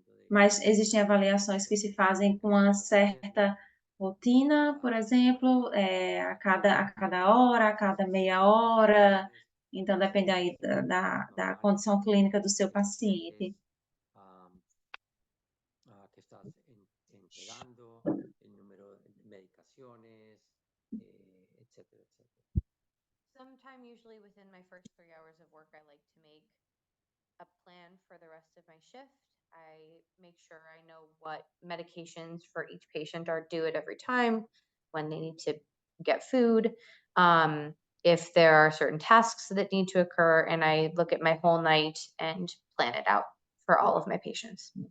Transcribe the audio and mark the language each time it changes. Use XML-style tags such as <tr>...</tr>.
<pt>Mas existem avaliações que se fazem com uma certa rotina, por exemplo, a cada hora, a cada meia hora. Então, depende aí da condição clínica do seu paciente.</pt> <es>que estás entregando, el número de medicaciones, etcétera, etcétera.</es> <en>Sometime usually within my first 3 hours of work, I like to make a plan for the rest of my shift. I make sure I know what medications for each patient are due at every time, when they need to get food, if there are certain tasks that need to occur, and I look at my whole night and plan it out for all of my patients.</en>